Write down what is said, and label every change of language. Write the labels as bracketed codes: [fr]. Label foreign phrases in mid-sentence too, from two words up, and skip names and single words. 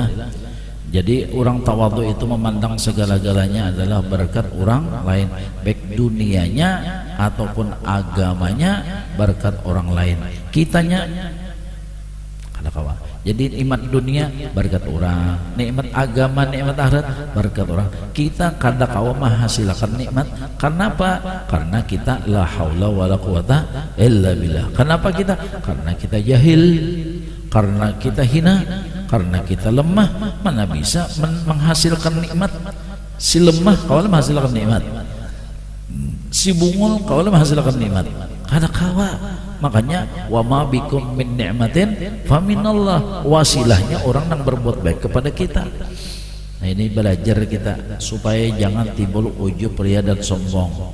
[bjn] Jadi orang tawadhu itu memandang segala-galanya adalah berkat orang lain, baik dunianya ataupun agamanya berkat orang lain. Kitanya kada kawa. Jadi nikmat dunia berkat orang, nikmat agama, nikmat akhirat berkat orang. Kita kada kawa menghasilkan nikmat. Kenapa? Karena kita [ar] لا حول ولا قوة إلا بالله. [bjn] Kenapa kita? Karena kita jahil. Karena kita hina, karena kita lemah, mana bisa menghasilkan nikmat. Si lemah kau menghasilkan nikmat, si bungul kau menghasilkan nikmat. Kada kawa. Makanya [ar] وما بكم من نعمة فمن الله, [bjn] wasilahnya orang yang berbuat baik kepada kita. Nah ini belajar kita supaya jangan timbul ujub ria dan sombong.